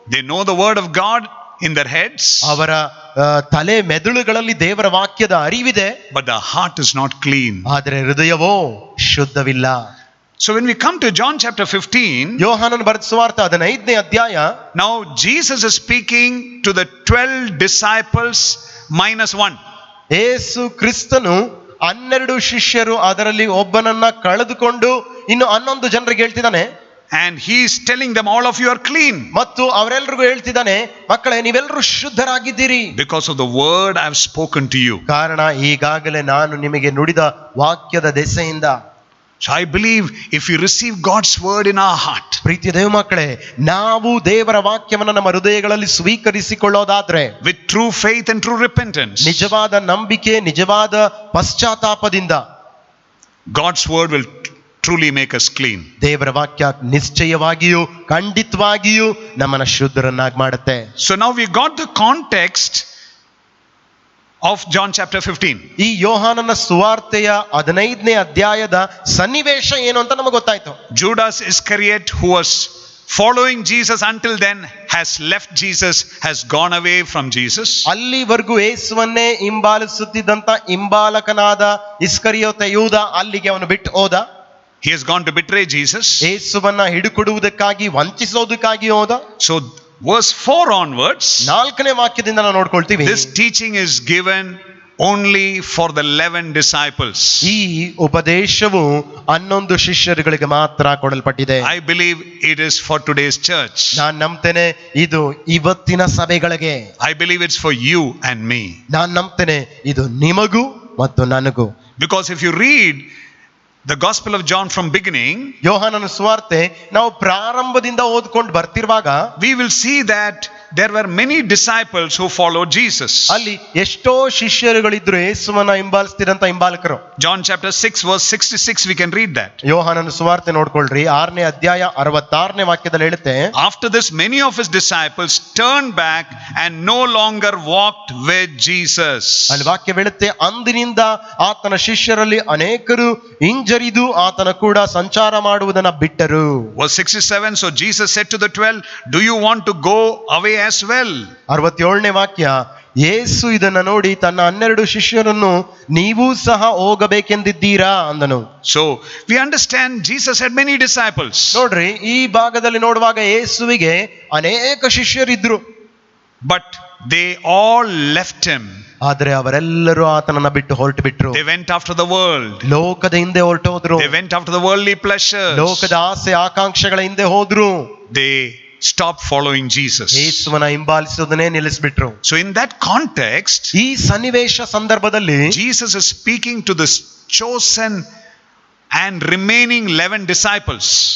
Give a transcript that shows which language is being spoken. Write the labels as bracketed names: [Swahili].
[English] They know the word of God in their heads, [Kannada] ಅವರ ತಲೆ ಮೆದುಳುಗಳಲ್ಲಿ ದೇವರ ವಾಕ್ಯದ ಅರಿವಿದೆ, [English] but the heart is not clean. [Kannada] ಆದರೆ ಹೃದಯವೋ ಶುದ್ಧವಿಲ್ಲ. [English] So when we come to John chapter 15, [Kannada] ಯೋಹಾನನ ಬರೆದ ಸುವಾರ್ತೆ 15ನೇ ಅಧ್ಯಾಯ, [English] now Jesus is speaking to the 12 disciples minus 1. [Kannada] ಯೇಸು ಕ್ರಿಸ್ತನು 12 ಶಿಷ್ಯರು, ಅದರಲ್ಲಿ ಒಬ್ಬನನ್ನ ಕಳೆದುಕೊಂಡು ಇನ್ನು 11 ಜನರಿಗೆ ಹೇಳ್ತಿದ್ದಾನೆ. [English] And he is telling them, all of you are clean. [Kannada] ಮತ್ತು ಅವರೆಲ್ಲರಿಗೂ ಹೇಳ್ತಿದ್ದಾನೆ, ಮಕ್ಕಳೇ ನೀವೆಲ್ಲರೂ ಶುದ್ಧರಾಗಿದ್ದೀರಿ, [English] because of the word I have spoken to you. [Kannada] ಕಾರಣ ಈಗಾಗಲೇ ನಾನು ನಿಮಗೆ ನುಡಿದ ವಾಕ್ಯದ ದೆಸೆಯಿಂದ. [English] So I believe if we receive God's word in our heart, [Kannada] ಪ್ರೀತಿಯ ದೇವ ಮಕ್ಕಳೇ, ನಾವು ದೇವರ ವಾಕ್ಯವನ್ನು ನಮ್ಮ ಹೃದಯಗಳಲ್ಲಿ ಸ್ವೀಕರಿಸಿಕೊಳ್ಳೋದಾದ್ರೆ, [English] with true faith and true repentance, [Kannada] ನಿಜವಾದ ನಂಬಿಕೆ, ನಿಜವಾದ ಪಶ್ಚಾತ್ತಾಪದಿಂದ, [English] God's word will truly make us clean. [Kannada] ದೇವರ ವಾಕ್ಯ ನಿಶ್ಚಯವಾಗಿಯೂ ಖಂಡಿತವಾಗಿಯೂ ನಮ್ಮನ್ನ ಶುದ್ಧರನ್ನಾಗಿ ಮಾಡುತ್ತೆ. [English] So now we got the context of John chapter 15. [Kannada] ಈ ಯೋಹಾನನ ಸುವಾರ್ತೆಯ 15ನೇ ಅಧ್ಯಾಯದ ಸನ್ನಿವೇಶ ಏನು ಅಂತ ನಮಗೆ ಗೊತ್ತಾಯ್ತು. [English] Judas Iscariot, who was following Jesus until then, has left Jesus, has gone away from Jesus. [Kannada] ಅಲ್ಲಿವರೆಗೂ ಯೇಸುವನ್ನೇ ಹಿಂಬಾಲಿಸುತ್ತಿದ್ದಂತ ಹಿಂಬಾಲಕನಾದ ಇಸ್ಕರಿಯೋತ ಯೂದ ಅಲ್ಲಿಗೆ ಅವನು ಬಿಟ್ಟು ಹೋದ. [English] He has gone to betray Jesus. [Kannada] ಯೇಸುವನ್ನ ಹಿಡುಕೊಡುವುದಕ್ಕಾಗಿ, ವಂಚಿಸೋದಕ್ಕಾಗಿ ಹೋದ. [English] So verse 4 onwards, [Kannada] 4ನೇ ವಾಕ್ಯದಿಂದ ನಾವು ನೋಡ್ಕೊಳ್ತೀವಿ, [English] this teaching is given only for the 11 disciples. [Kannada] ಈ ಉಪದೇಶವು 11 ಶಿಷ್ಯರುಗಳಿಗೆ ಮಾತ್ರ ಕೊಡಲ್ಪಟ್ಟಿದೆ. [English] I believe it is for today's church. [Kannada] ನಾನು ನಂಬ್ತೇನೆ ಇದು ಇವತ್ತಿನ ಸಭೆಗಳಿಗೆ. [English] I believe it's for you and me. [Kannada] ನಾನು ನಂಬ್ತೇನೆ ಇದು ನಿಮಗೂ ಮತ್ತು ನನಗೂ. [English] Because if you read the Gospel of John from beginning, [Kannada] ಯೋಹಾನನ ಸುವಾರ್ತೆ ನಾವು ಪ್ರಾರಂಭದಿಂದ ಓದ್ಕೊಂಡು ಬರ್ತಿರುವಾಗ [English] we will see that there were many disciples who followed Jesus. [Kannada] ಅಲ್ಲಿ ಎಷ್ಟೋ ಶಿಷ್ಯರುಗಳಿದ್ರು, ಯೇಸುವನ್ನ ಹಿಂಬಾಲಿಸ್ತಿರಂತ ಹಿಂಬಾಲಕರು. [English] John chapter 6 verse 66, we can read that. [Kannada] ಯೋಹಾನನ ಸುವಾರ್ತೆ ನೋಡ್ಕೊಳ್ರಿ, 6ನೇ ಅಧ್ಯಾಯ 66ನೇ ವಾಕ್ಯದಲ್ಲಿ ಹೇಳುತ್ತೆ, [English] After this many of his disciples turned back and no longer walked with Jesus. [Kannada] ಅಲ್ಲಿ ವಾಕ್ಯ ಹೇಳುತ್ತೆ, ಅಂದಿನಿಂದ ಆತನ ಶಿಷ್ಯರಲ್ಲಿ ಅನೇಕರು ಹಿಂಜರಿದು ಆತನ ಕೂಡ ಸಂಚಾರ ಮಾಡುವುದನ್ನ ಬಿಟ್ಟರು. [English] Verse 67, so Jesus said to the 12, do you want to go away as well? [Kannada] 67ನೇ ವಾಕ್ಯ, ಯೇಸು ಇದನ್ನ ನೋಡಿ ತನ್ನ 12 ಶಿಷ್ಯರನ್ನು ನೀವು ಸಹ ಹೋಗಬೇಕೆಂದಿದ್ದೀರಾ ಅಂದನು. [English] So we understand Jesus had many disciples. [Kannada] ನೋಡ್ರಿ, ಈ ಭಾಗದಲ್ಲಿ ನೋಡುವಾಗ ಯೇಸುವಿಗೆ ಅನೇಕ ಶಿಷ್ಯರಿದ್ರು, [English] but they all left him. [Kannada] ಆದ್ರೆ ಅವರೆಲ್ಲರೂ ಆತನನ್ನ ಬಿಟ್ಟು ಹೊರಟು ಬಿಟ್ರು. [English] They went after the world. [Kannada] ಲೋಕದ ಹಿಂದೆ ಹೊರಟೋದ್ರು. [English] They went after the worldly pleasures. [Kannada] ಲೋಕದ ಆಸೆ ಆಕಾಂಕ್ಷೆಗಳ ಹಿಂದೆ ಹೋದ್ರು. [English] They stopped following Jesus. [Kannada] ಯೇಸುವನ್ನ ಹಿಂಬಾಲಿಸೋದನ್ನೇ ನಿಲ್ಲಿಸ್ಬಿಟ್ರು. [English] So in that context, [Kannada] ಈ ಸನ್ನಿವೇಶ ಸಂದರ್ಭದಲ್ಲಿ [English] Jesus is speaking to this chosen and remaining 11 disciples.